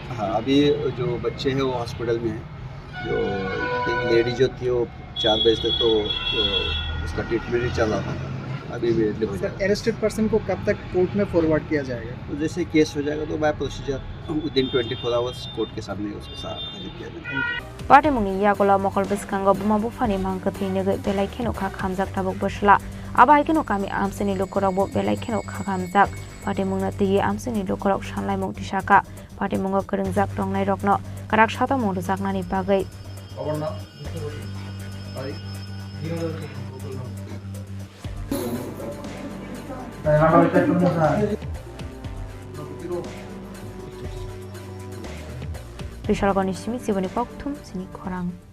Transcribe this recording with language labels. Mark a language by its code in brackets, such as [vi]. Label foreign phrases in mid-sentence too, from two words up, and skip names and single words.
[hi] हाँ, अभी जो बच्चे हैं वो हॉस्पिटल में हैं। जो एक लेडी जो थी वो 4 बजे तक तो उसका ट्रीटमेंट ही चल रहा था, अभी इमीडिएटली हो जाएगा। [en] arrested person [hi] को कब तक कोर्ट में फॉरवर्ड किया जाएगा? तो जैसे केस हो जाएगा तो [en] by procedure within 24 hours [hi] कोर्ट के सामने उसको हाजिर किया जाएगा। [trp] पार्टी मुंगनी यागोला मकल बिस्कांग बुमा बुफानी मांगकथि नगे बेलाय खेनो खा खामजाक थाबक बसला आबाय खेनो कामी आमसेनि लोकरक बो बेलाय खेनो खा खामजाक पार्टी मुंगना तिये आमसेनि लोकरक सानलाय मुक्ति शाखा पार्टी मुंग करंजाक टंगनाय रकनो काराक साता मुंग जाकनानि बागै Risalgoni simi siboni poktum sini korang.